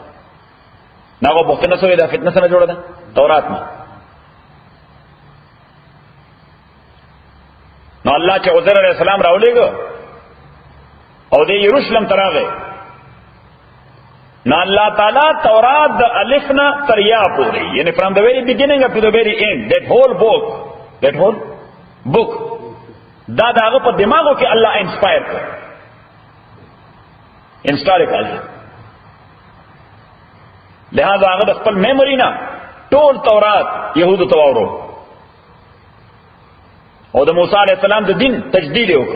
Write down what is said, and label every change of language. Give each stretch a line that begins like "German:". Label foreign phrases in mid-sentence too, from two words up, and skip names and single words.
Pashto: ناغه بخت نصر دا فتنه څنګه جوړه ده تورات نه. نو الله چې عزیر
Arabic: علیہ السلام
Pashto: راولېګو او د یروشلم تراغه نو
Arabic: الله تعالی
Pashto: تورات د الفنا تر یا پورې، یعنی
English: from the very beginning up to the very end, that whole book
Pashto: دا داغه په دماغو کې الله انسپایر کړ هسټوریکلی. لہذا هغه د خپل میموري نه ټول تورات يهودو ته واورو او د موسی
Arabic: علیہ السلام
Pashto: د دین تجدید وکړ.